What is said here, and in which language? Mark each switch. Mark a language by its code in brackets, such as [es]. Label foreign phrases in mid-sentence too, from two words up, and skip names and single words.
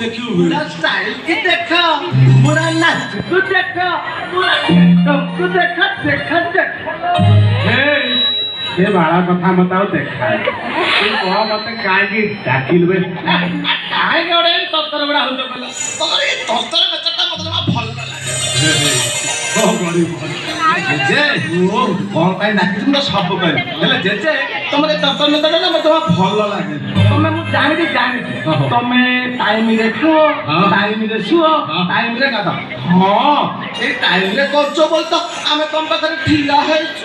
[hi] पूरा स्टाइल की देखो पूरा नाच को देखो पूरा टेकअप को देखो देखो देखो [or] ସେ ବାଳା କଥା ମତେ ଆଉ ଦେଖା ତୁ କହ ମତେ କାହିଁକି ଡାକିଲୁ ବେ କାହିଁକି ଗୋଟେ ତରତର ଗୁଡ଼ା ହଉଛ କହିଲ ତମର ଏଇ ତରତର ବେଚଟା ମତେ ଜମା ଭଲ ଲାଗେ କଣ କରିବୁ ଜେଜେ କଣ ପାଇଁ ଡାକିଛୁ ମୁଁ ତ ସବୁ କହିବି ହେଲେ ଜେଜେ ତମର ଏଇ ତରତର ବେଚଟା ନା ମତେ ଜମା ଭଲ ଲାଗେ ତମେ ମୁଁ ଜାଣିଛି ତମେ ଟାଇମରେ ଖାଅ ଟାଇମରେ ଶୁଅ ଟାଇମରେ ଗାଧ ହଁ ଏଇ ଟାଇମରେ କରୁଛ ବୋଲି ତ ଆମେ ତମ ପାଖରେ ଠିଆ ହେଇଛୁ